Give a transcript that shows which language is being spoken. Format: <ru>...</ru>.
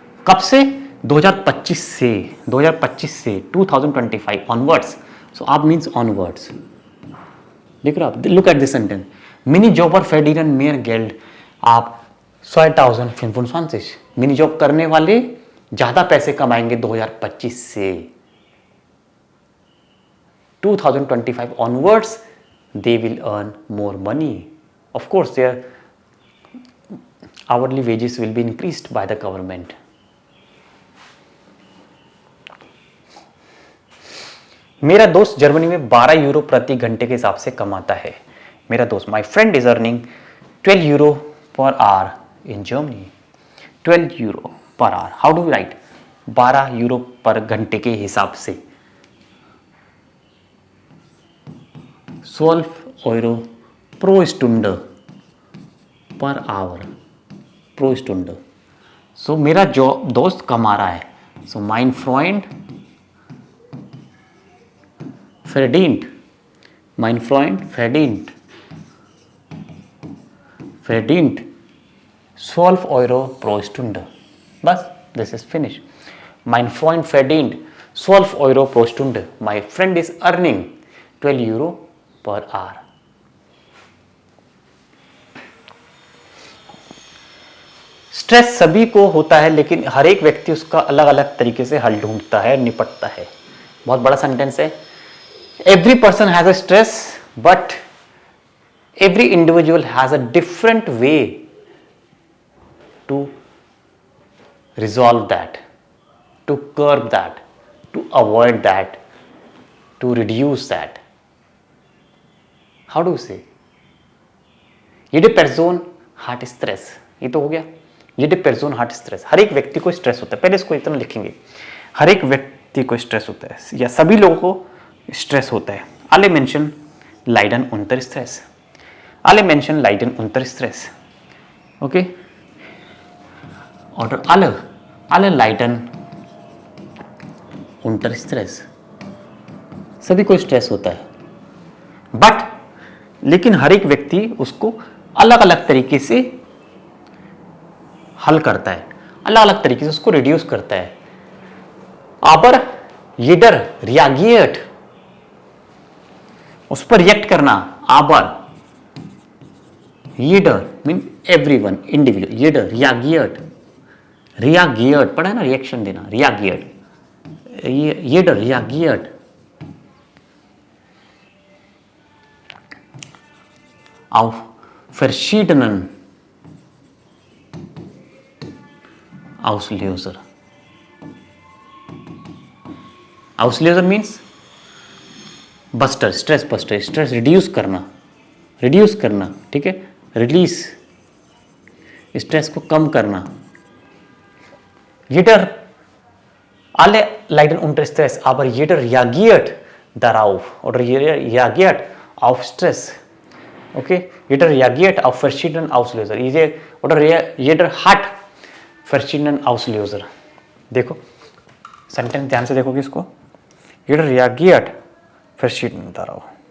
<hi>कब से? 2025 से, 2025 से 2025 ऑनवर्ड्स।</hi> <en>so</en> <hi>अब मीन्स ऑनवर्ड्स। देख रहे हो आप?</hi> <en>look at this sentence,</en> <de>मिनी जॉबर फेर्डिनन मेयर गेल्ड आप 2025।</de> <hi>मिनी जॉब करने वाले ज़्यादा पैसे कमाएंगे 2025 से।</hi> <en>2025 onwards they will earn more money. Of course their hourly wages will be increased by the government.</en> <hi>मेरा दोस्त जर्मनी में 12 यूरो प्रति घंटे के हिसाब से कमाता है। मेरा दोस्त,</hi> <en>My friend is earning 12 euro per hour in Germany. 12 euro per hour, how do we write?</en> <hi>12 euro पर घंटे के हिसाब से।</hi> <de>12 Euro pro Stunde</de> <en>per hour,</en> <de>प्रो स्टूंड।</de> <hi>सो मेरा जो दोस्त कमा रहा है,</hi> <de>सो माइन फ्रेंड verdient, mein Freund verdient 12 Euro pro Stunde.</de> <hi>बस,</hi> <en>this is finished.</en> <de>Mein Freund verdient 12 Euro pro Stunde.</de> <en>My friend is earning 12 Euro per hour.</en> <hi>Stress सभी को होता है, लेकिन हर एक व्यक्ति उसका अलग अलग तरीके से हल ढूंढता है, निपटता है। बहुत बड़ा सेंटेंस है।</hi> <en>Every person has a stress, but every individual has a different way to resolve that, to curb that, to avoid that, to reduce that. How do you say?</en> <de>Jede Person hat Stress.</de> <hi>ये तो हो गया।</hi> <de>Jede Person hat Stress.</de> <hi>हर एक व्यक्ति को stress होता है। पहले इसको इतना लिखेंगे, हर एक व्यक्ति को स्ट्रेस होता है या सभी लोगों को स्ट्रेस होता है।</hi> <de>Alle Menschen leiden unter Stress. Alle Menschen leiden unter Stress. Okay? Oder alle leiden unter Stress.</de> <hi>सभी को स्ट्रेस होता है, बट लेकिन हर एक व्यक्ति उसको अलग अलग तरीके से हल करता है, अलग अलग तरीके से उसको रिड्यूस करता है।</hi> <de>Aber jeder reagiert,</de> <hi>उस पर रिएक्ट करना।</hi> <de>Aber jeder</de> <en>Mean everyone, individual.</en> <de>jeder reagiert, reagiert</de> <hi>पढ़ा है ना, रिएक्शन देना,</hi> <de>reagiert, jeder reagiert auf verschiedenen Auslöser.</de> <hi>Auslöser</hi> <en>means</en> <hi>buster, stress buster, stress reduce करना, ठीक है, रिलीज, स्ट्रेस को कम करना।</hi> <de>Jeder, alle leiden unter Stress, aber jeder reagiert darauf oder jeder reagiert auf Stress. Okay, jeder reagiert auf verschiedene Auslöser. Oder jeder hat verschiedene Auslöser.</de> <hi>देखो sentence ध्यान से देखोगे इसको।</hi> <de>Jeder reagiert verschieden darauf.</de>